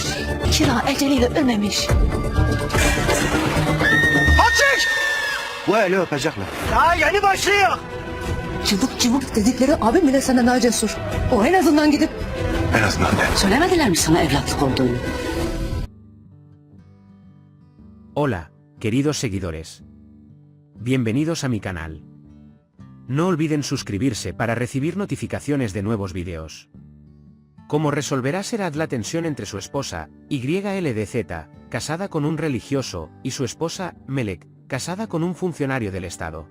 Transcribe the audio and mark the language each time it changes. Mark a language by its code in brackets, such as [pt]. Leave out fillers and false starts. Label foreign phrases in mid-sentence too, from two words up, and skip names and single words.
[tr] Kira eceliyle ölmemiş. Açık! Bu eli öpecekler. Daha yeni başlıyor. Cıvık cıvık dedikleri abim bile senden daha cesur. O en azından gidip... En azından de. Söylemediler mi sana evlatlık olduğunu? [es] Hola, queridos seguidores. Bienvenidos a mi canal. No olviden suscribirse para recibir notificaciones de nuevos videos. ¿Cómo resolverá Serhat la tensión entre su esposa, YLDZ, casada con un religioso, y su esposa, Melek, casada con un funcionario del Estado?